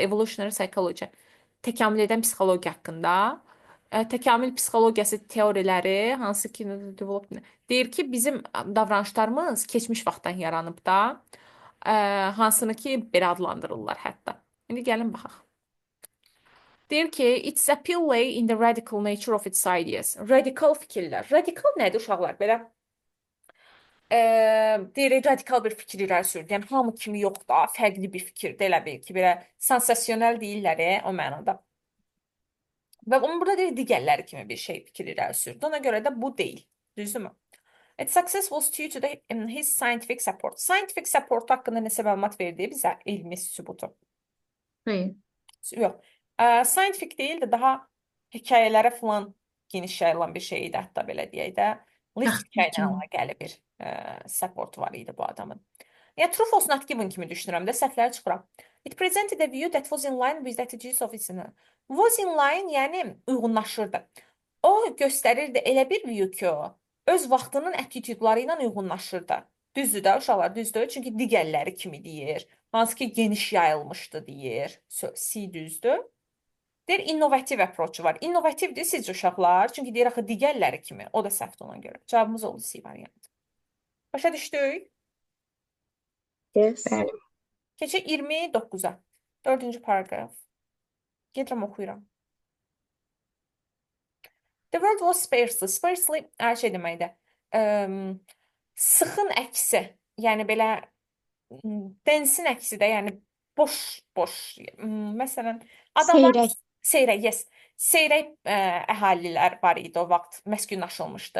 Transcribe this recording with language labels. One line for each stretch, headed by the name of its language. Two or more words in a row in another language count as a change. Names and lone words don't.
English: Evolutionary psychology.
Azerbaijani: Təkamül edən psixologiya haqqında. Təkamül psixologiyası teoriləri, hansı ki, deyir ki, bizim davranışlarımız keçmiş vaxtdan yaranıb da, hansını ki, belə adlandırırlar hətta. İndi gəlin baxaq. Deyir ki,
English: it's appeal lay in the radical nature of its ideas.
Azerbaijani: Radikal fikirlər. Radikal nədir uşaqlar? Belə deyir, radikal bir fikir irəli sürür. Yəni, hamı kimi yox da, fərqli bir fikirdir, elə bil ki, belə sansasyonel deyirlər, o mənada. Və onun burada deyir, digərləri kimi bir şey fikir irəli sürdü. Ona görə də bu deyil. Düzdürmü?
English: Its success was due to his scientific support. Scientific support
Azerbaijani: haqqında nəsə məlumat verdi bizə elmi sübutu. Hayır. Yox. Scientific deyil də daha hekayələrə falan geniş yayılan bir şey idi, hətta belə deyək də. List hekayələ əlaqəli bir support var idi bu adamın. Yəni,
English: true false not given
Azerbaijani: kimi düşünürəm də, səhvləri çıxıram.
English: It presented a view that was in line with the attitudes of its was in line,
Azerbaijani: yəni uyğunlaşırdı. O göstərirdi elə bir view ki, o öz vaxtının attitudları ilə uyğunlaşırdı. Düzdür də, uşaqlar, düzdür. Çünki digərləri kimi deyir. Hansı ki, geniş yayılmışdı deyir. C düzdür. Deyir, innovativ approach var. İnnovativdir sizcə uşaqlar. Çünki deyir, axı digərləri kimi. O da səhvdir ona görə. Cavabımız oldu C variantı. Başa düşdük? Yes. Bəli. Keçək 29-a. 4-cü paragraf. Gedirəm, oxuyuram.
English: The word was sparsely.
Azerbaijani: Sparsely şey deməkdir. Sıxın əksi. Yəni belə densin əksi də, yəni boş. Məsələn, adamlar seyrək, yes. Seyrək əhalilər var idi o vaxt məskunlaşılmışdı.